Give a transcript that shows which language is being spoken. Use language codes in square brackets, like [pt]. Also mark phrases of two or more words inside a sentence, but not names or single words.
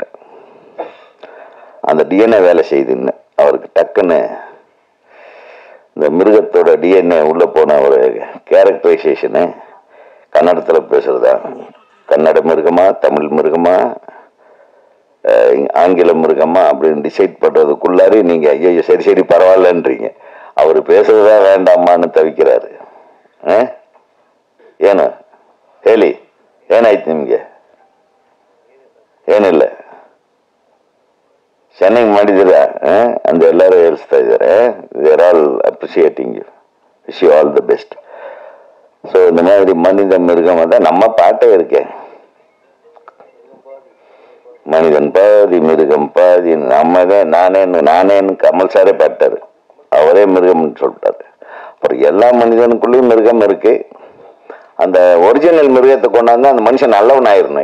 [ta] அந்த டிஎன்ஏ வேலை செய்யுதுன்னு அவருக்கு டக்குன்னு இந்த மிருகத்தோட டிஎன்ஏ உள்ள போன ஒரு கேரக்டரைசேஷனு கன்னடத்துல பேசுறதா, கன்னட மிருகமா, தமிழ் மிருகமா, ஆங்கில மிருகமா அப்படின்னு டிசைட் பண்றதுக்குள்ளாரி நீங்க ஐயோ சரி பரவாயில்லன்றீங்க. அவர் பேசுறதா வேண்டாமான்னு தவிக்கிறாரு. [kn] ಏನು ಹೇಳಿ ಏನಾಯ್ತು ನಿಮ್ಗೆ? ಏನಿಲ್ಲ, ಚೆನ್ನಾಗಿ ಮಾಡಿದ್ದೀರಾ ಅಂತ ಎಲ್ಲರೂ ಹೇಳ್ತಾ ಇದ್ದಾರೆ. [en] They are all appreciating you, wish you all the best. [ta] ஸோ இந்த மாதிரி மனித மிருகம் தான் நம்ம பாட்டே இருக்கே, மனிதன் பாதி மிருகம் பாதி. நம்மதான் நானேன்னு கமல் சாரே பாட்டாரு, அவரே மிருகம்னு சொல்லிட்டாரு. அப்புறம் எல்லா மனிதனுக்குள்ளேயும் மிருகம் இருக்கு. அந்த ஒரிஜினல் மிருகத்தை கொண்டாந்து அந்த மனுஷன் நல்லவன் ஆயிடணும்.